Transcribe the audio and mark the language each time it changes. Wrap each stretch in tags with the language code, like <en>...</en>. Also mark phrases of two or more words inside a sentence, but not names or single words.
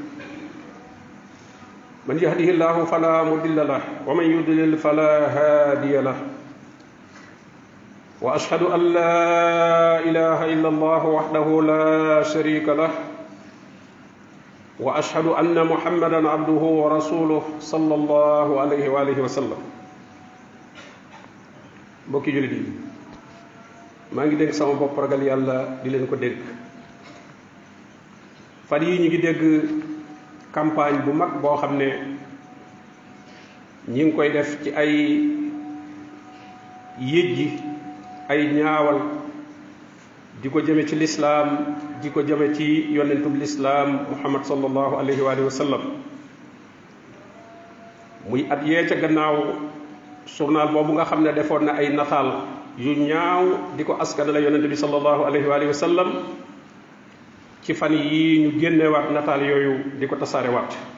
<ar>من يهده الله فلا مضل له ومن يضلل فلا هادي له وأشهد أن لا إله إلا الله وحده لا شريك له وأشهد أن محمدا عبده ورسوله صلى الله عليه وآله وسلم</ar> <wo>mbokki jullit yi maa ngi dégg sama bopp ragal yàlla di leen ko dégg fan yi ñu ngi dégg campagne bu mag boo xam ne ñi ngi koy def ci ay yëjji ay ñaawal di ko jëme ci lislaam di ko jëme ci yonentub lislaam muhammad</wo> <ar>صلى الله عليه وسلم</ar> <wo>muy at yee ca gannaaw journal boobu nga xam ne defoon na ay nataal yu ñaaw di ko askanale yonent bi</wo> <ar>صلى الله عليه وسلم</ar> <wo>ci fan yi ñu génnewaat nataal yooyu di ko tasaarewaat</wo>